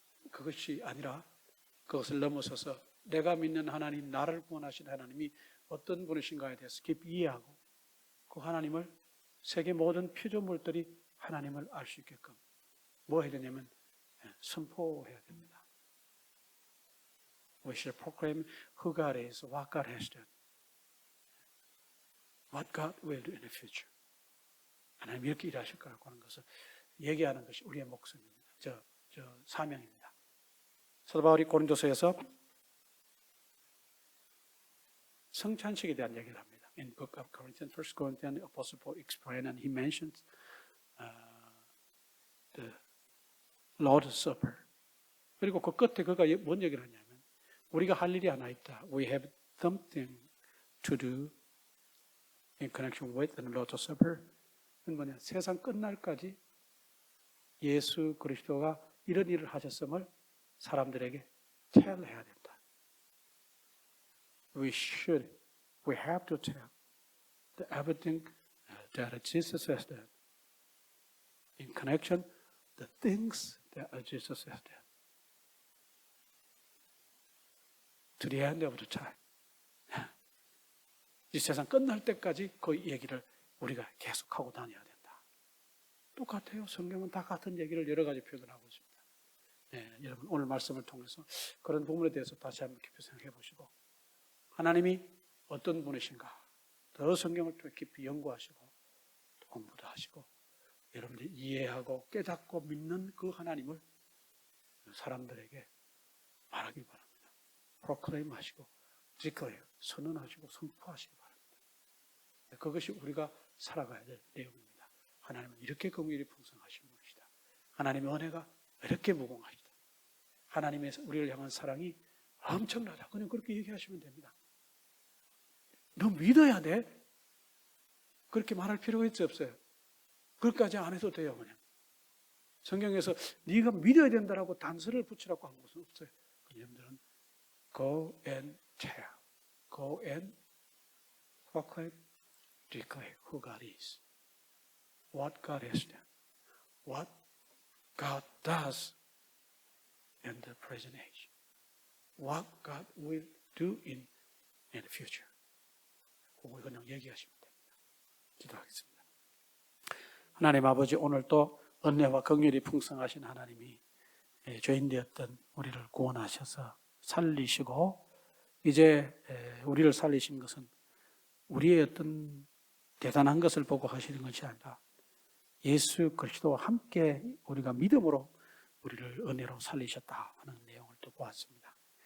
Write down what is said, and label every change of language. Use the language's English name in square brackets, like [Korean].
[Korean] 그것이 아니라 그것을 넘어서서 내가 믿는 하나님, 나를 구원하신 하나님이 어떤 분이신가에 대해서 깊이 이해하고 그 하나님을 세계 모든 피조물들이 하나님을 알 수 있게끔 뭐 해야 되냐면 선포해야 됩니다. [English] We should proclaim who God is, what God has done, what God will do in the future. [Korean] 하나님 이렇게 일하실 거라고 하는 것을 얘기하는 것이 우리의 목숨입니다. 저 사명입니다. 사도 바울이 고린도서에서 성찬식에 대한 얘기를 합니다. [English] In book of Corinthians, 1 Corinthians, Apostle Paul explained and he mentions the Lord's Supper. [Korean] 그리고 그 끝에 그가 뭔 얘기를 하냐면 우리가 할 일이 하나 있다. [English] We have something to do in connection with the Lord's Supper. [Korean] 그건 뭐냐? 세상 끝날까지 예수 그리스도가 이런 일을 하셨음을 사람들에게 tell 해야 된다. [English] We have to tell everything that Jesus has done in connection the things that Jesus has done to the end of the time. [Korean] 이 세상 끝날 때까지 그 얘기를 우리가 계속하고 다녀야 된다. 똑같아요. 성경은 다 같은 얘기를 여러 가지 표현하고 있습니다. 여러분 오늘 말씀을 통해서 그런 부분에 대해서 다시 한번 깊이 생각해 보시고 하나님이 어떤 분이신가 더 성경을 또 깊이 연구하시고 또 공부도 하시고 여러분들이 이해하고 깨닫고 믿는 그 하나님을 사람들에게 말하길 바랍니다. proclaim 하시고 declare 선언하시고 선포하시기 바랍니다. 그것이 우리가 살아가야 될 내용입니다. 하나님은 이렇게 긍휼이 풍성하신 분이시다. 하나님의 은혜가 이렇게 무궁하시다. 하나님의 우리를 향한 사랑이 엄청나다. 그냥 그렇게 얘기하시면 됩니다. 너 믿어야 돼? 그렇게 말할 필요가 없어요. 그것까지 안 해도 돼요. 그냥 성경에서 네가 믿어야 된다라고 단서를 붙이라고 한 것은 없어요. [English] 여러분들은 go and tell, go and proclaim, declare who God is, what God has done, what God does in the present age, what God will do in the future. [Korean] 그걸 그냥 얘기하시면 됩니다. 기도하겠습니다. 하나님 아버지, 오늘 또 은혜와 긍휼이 풍성하신 하나님이 죄인 되었던 우리를 구원하셔서 살리시고 이제 우리를 살리신 것은 우리의 어떤 대단한 것을 보고 하시는 것이 아니라 예수 그리스도와 함께 우리가 믿음으로 우리를 은혜로 살리셨다 하는 내용을 또 보았습니다.